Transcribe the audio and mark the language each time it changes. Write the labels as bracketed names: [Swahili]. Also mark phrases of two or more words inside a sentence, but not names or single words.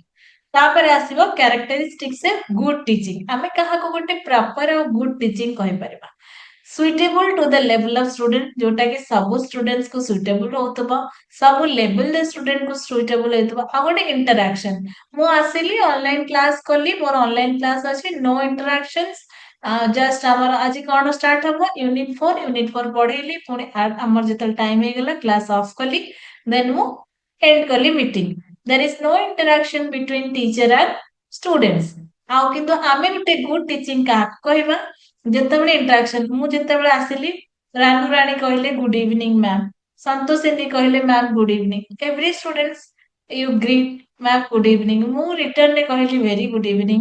[Odia] ତାପରେ ଆସିବ [English] characteristics good teaching. [Odia] ଆମେ କାହାକୁ ଗୋଟେ ପ୍ରପର ଆଉ [English] good teaching [Odia] କହିପାରିବା। [English] suitable to the level of student, [Odia] ଯୋଉଟା କି ସବୁ ଷ୍ଟୁଡେଣ୍ଟସ କୁ ସୁଇଟେବୁଲ ହଉଥିବ, ସବୁ [English] level student [Odia] କୁ ସୁଇଟେବୁଲ ହେଇଥିବ। ଆଉ ଗୋଟେ ଇଣ୍ଟରାକ୍ସନ, ମୁଁ ଆସିଲି [English] online class [Odia] କଲି, ମୋର [English] online class [Odia] ଅଛି, [English] no interactions, just [Odia] ଆମର ଆଜି କଣ ଷ୍ଟାର୍ଟ ହବ ୟୁନିଟ 4 ପଢେଇଲି, ପୁଣି ଆମର ଯେତେବେଳେ ଟାଇମ ହେଇଗଲା [English] class off [Odia] କଲି, ଦେନ୍ ମୁଁ ଏଣ୍ଡ କଲି ମିଟିଂ। [English] there is no interaction between teacher and students. [Odia] ଆଉ କିନ୍ତୁ ଆମେ ଗୋଟେ [English] good teaching [Odia] କାହାକୁ କହିବା, ଯେତେବେଳେ ଇଣ୍ଟରାକ୍ସନ, ମୁଁ ଯେତେବେଳେ ଆସିଲି ରାନୁ ରାଣୀ କହିଲେ [English] good evening ma'am, [Odia] ସନ୍ତୋଷିନୀ କହିଲେ [English] ma'am good evening, every students you greet ma'am good evening, [Odia] ମୁଁ ରିଟର୍ନରେ କହିଲି [English] very good evening.